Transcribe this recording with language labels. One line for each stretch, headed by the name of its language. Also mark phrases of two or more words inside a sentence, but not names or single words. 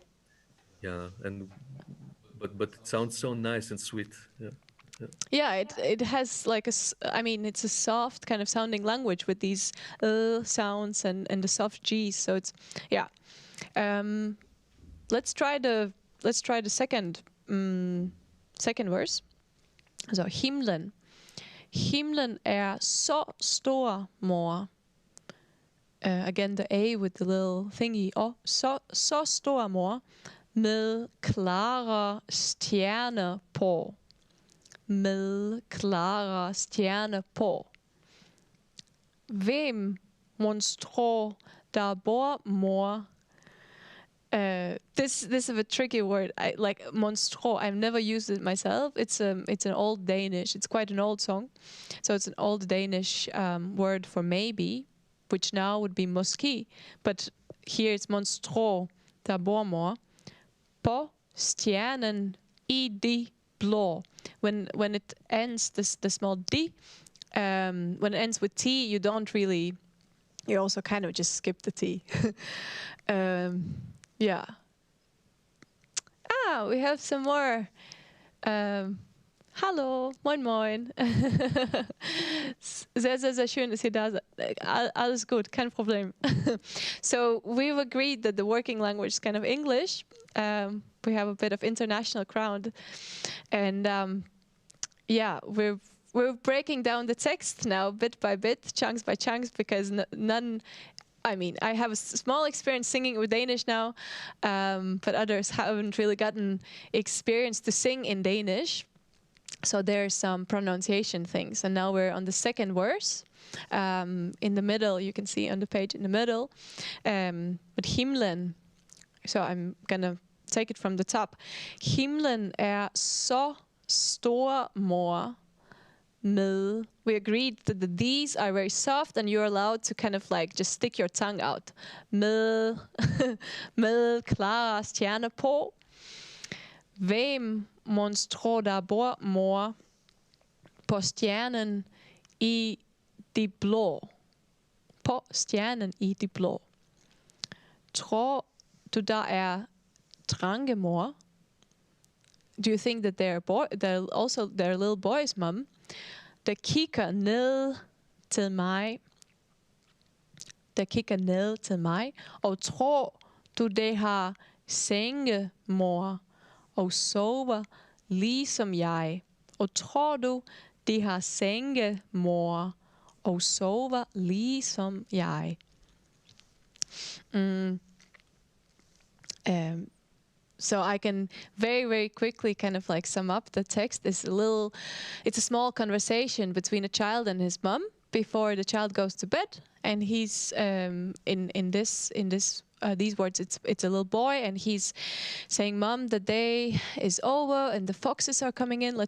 English: Yeah, but it sounds so nice and sweet. Yeah. Yeah, it has like I mean, it's a soft kind of sounding language with these sounds and the soft G's. So it's yeah. Let's try the second verse.
Danish: Så himlen. Himlen så stor, mor.
English: Again, the A with the little thingy.
Danish: Så stor, mor. Med klare stjerner på. Med klare stjerner på. Hvem monstro der bor, mor?
English: This is a tricky word. Like monstro. I've never used it myself. It's an old Danish. It's quite an old song, so it's an old Danish word for maybe, which now would be måske. But here it's
Danish: monstro der bor, mor. På stjernen i de blå.
English: When it ends the small d, when it ends with t, you don't really. You also kind of just skip the t. Yeah. We have some more.
German: Hallo, moin moin. Sehr, sehr, sehr schön, dass ihr da seid. Alles gut, kein Problem.
English: So we've agreed that the working language is kind of English. We have a bit of international crowd. And yeah, we're breaking down the text now bit by bit, chunks by chunks, because none... I mean, I have a small experience singing with Danish now, but others haven't really gotten experience to sing in Danish. So there's some pronunciation things. And now we're on the second verse. In the middle, you can see on the page in the middle. But himlen. So I'm going to take it from the top.
Danish: Himlen så stor, mor. Med.
English: We agreed that the D's are very soft and you're allowed to kind of like just stick your tongue out.
Danish: Med, med klare stjerner på. Hvem monstro der bor, mor. På stjernen i de blå. På stjernen i de blå. Tror du der drenge, mor?
English: Do you think that they're little boys, mum?
Danish: Der kigger ned til mig. Der kigger ned til mig. Og tror du, det har senge, mor, og sover ligesom jeg. Og tror du, de har senge, mor, og sover ligesom jeg.
English: So I can very, very quickly kind of like sum up the text. It's a small conversation between a child and his mom before the child goes to bed. And he's in these words, it's a little boy, and he's saying, "Mom, the day is over, and the foxes are coming in.